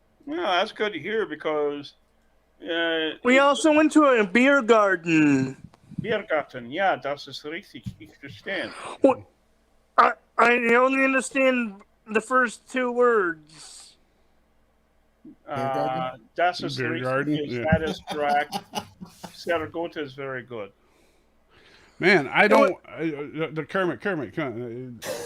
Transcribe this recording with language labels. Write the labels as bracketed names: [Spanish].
[English] Well, that's good to hear because we also went to a beer garden. [German] Biergarten, ja, das ist richtig. Ich verstehe. [English] What? I only understand the first two words. [German] Das ist [English] Beer [German] richtig. [English] garden? That is correct. [German] Sehr gut [English] is very good. Man, I don't. The Kermit, come on.